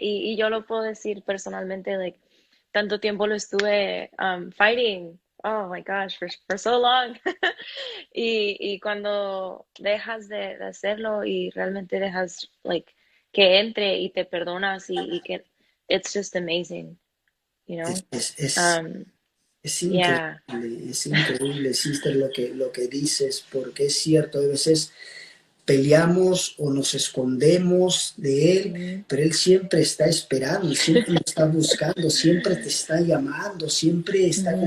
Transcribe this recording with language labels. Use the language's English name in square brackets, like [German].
[Spanish] Y yo lo puedo decir personalmente, like, tanto tiempo lo estuve fighting, [English] oh my gosh, for so long. [Spanish] y cuando dejas de hacerlo y realmente dejas, like, que entre y te perdonas y que [English] it's just amazing, you know. [Spanish] Es, es, es, [English] Um, yeah. [Spanish] es increíble, sister, lo que dices, porque es cierto, a veces peleamos o nos escondemos de Él, Mhm. pero Él siempre está esperando, siempre nos está buscando, siempre te está llamando, siempre está con